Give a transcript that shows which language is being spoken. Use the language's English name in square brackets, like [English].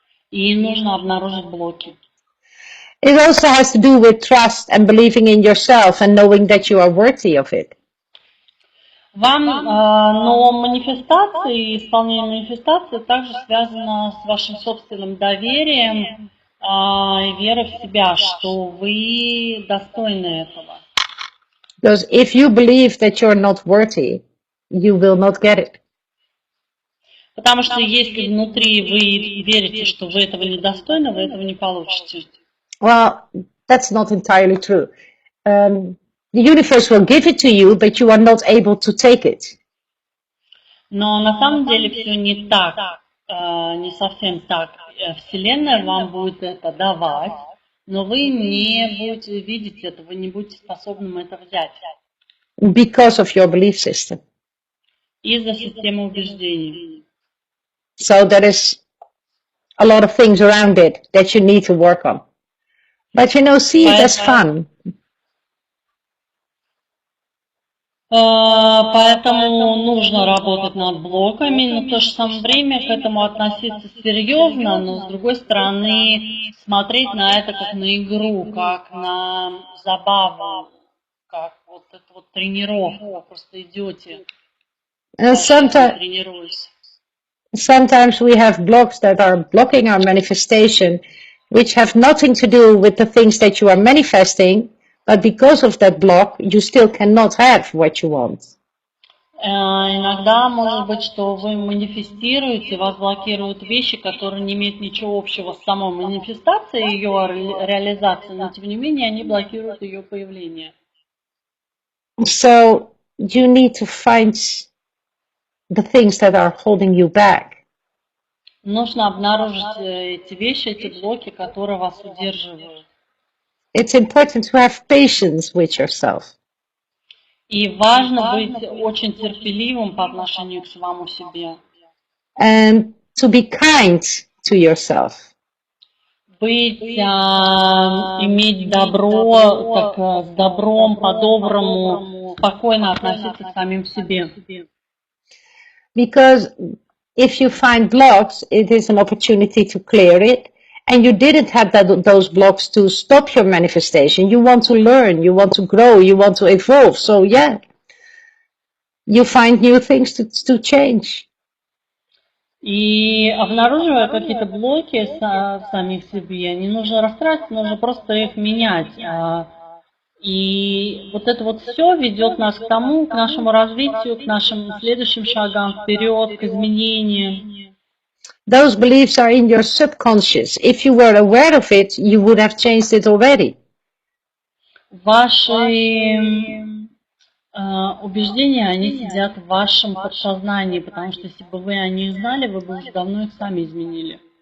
[Russian] И нужно обнаружить блоки. [English] It also has to do with trust and believing in yourself and knowing that you are worthy of it. [Russian] Но манифестация и исполнение манифестации также связано с вашим собственным доверием и верой в себя, что вы достойны этого. [English] Because if you believe that you're not worthy, you will not get it. [Russian] Потому что если внутри вы верите, что вы этого недостойны, вы этого не получите. [English] Well, that's not entirely true. The universe will give it to you, but you are not able to take it. [Russian] Но на самом деле все не так, не совсем так. Вселенная вам будет это давать, но вы не будете видеть это, вы не будете способны это взять. [English] Because of your belief system. [Russian] Из-за системы убеждений. [English] So there is a lot of things around it that you need to work on. But see it as fun. [Russian] Поэтому нужно работать над блоками, но в то же самое время к этому относиться серьезно, но с другой стороны смотреть на это как на игру, как на забаву, как вот эту вот тренировку, вы просто идете, тренируясь. [English] Sometimes we have blocks that are blocking our manifestation, which have nothing to do with the things that you are manifesting, but because of that block, you still cannot have what you want. [Russian] Иногда может быть, что вы манифестируете, вас блокируют вещи, которые не имеют ничего общего с самой манифестацией, ее реализацией, но тем не менее они блокируют ее появление. [English] So you need to find the things that are holding you back. [Russian] Нужно обнаружить эти вещи, эти блоки, которые вас удерживают. [English] It's important to have patience with yourself. [Russian] И важно быть очень терпеливым по отношению к самому себе. [English] And to be kind to yourself. [Russian] Иметь добро, так с добром, по-доброму, спокойно относиться к самим себе. [English] Because if you find blocks, it is an opportunity to clear it. And you didn't have those blocks to stop your manifestation. You want to learn, you want to grow, you want to evolve. So yeah, you find new things to change. [Russian] И обнаруживая какие-то блоки в самих себе, не нужно расстраиваться, нужно просто их менять. И вот это вот все ведет нас к тому, к нашему развитию, к нашим следующим шагам вперед, к изменениям. [English] Those beliefs are in your subconscious. If you were aware of it, you would have changed it already. [Russian] Ваши убеждения, они сидят в вашем подсознании, потому что если бы вы о них знали, вы бы уже давно их сами изменили.